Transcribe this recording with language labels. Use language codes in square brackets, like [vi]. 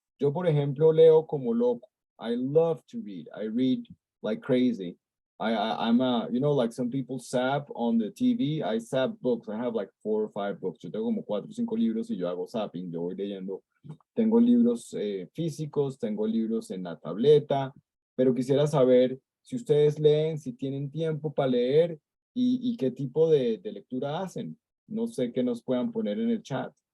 [es] Yo, por ejemplo, leo como loco. [en] I love to read. I read like crazy. I'm a, you know, like some people zap on the TV. I zap books. I have like 4 or 5 books. [es] Yo tengo como 4 o 5 libros y yo hago zapping. Yo voy leyendo. Tengo libros físicos, tengo libros en la tableta, pero quisiera saber si ustedes leen, si tienen tiempo para leer y qué tipo de lectura hacen. No sé qué nos puedan poner en el chat.